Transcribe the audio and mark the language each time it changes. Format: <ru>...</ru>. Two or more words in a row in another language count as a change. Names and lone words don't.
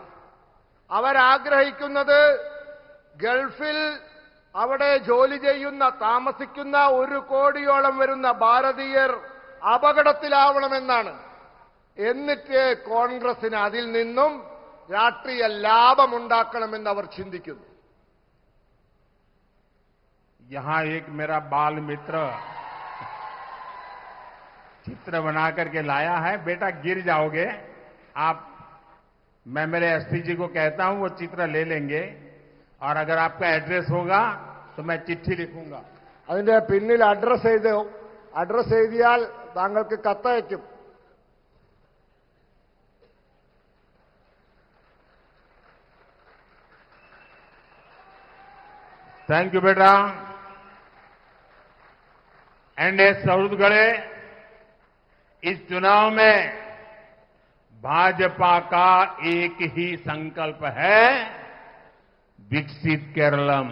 <ml>അവരാഗ്രഹിക്കുന്നത് ഗൾഫിൽ അവിടെ ജോലി ചെയ്യുന്ന, താമസിക്കുന്ന 1 കോടിയോളം വരുന്ന ഭാരതീയർ അപകടത്തിലാവണമെന്നാണ്. എന്നിട്ട് കോൺഗ്രസിന് അതിൽ നിന്നും രാഷ്ട്രീയ ലാഭമുണ്ടാക്കണമെന്ന് അവർ ചിന്തിക്കുന്നു.</ml> <hi>यहां एक मेरा बाल मित्र चित्र बना करके लाया है। बेटा गिर जाओगे आप, मैं मेरे एसपी जी को कहता हूं वो चित्र ले लेंगे और अगर आपका एड्रेस होगा तो मैं चिट्ठी लिखूंगा.</hi> <ml>അതിന്റെ പിന്നിൽ അഡ്രസ് എഴുതിയാൽ താങ്കൾക്ക് കത്തയക്കും.</ml> <en>thank you beta.</en> <hi>एनडीए सुहृदुक्കളെ, इस चुनाव में भाजपा का एक ही संकल्प है, विकसित केरलम.</hi>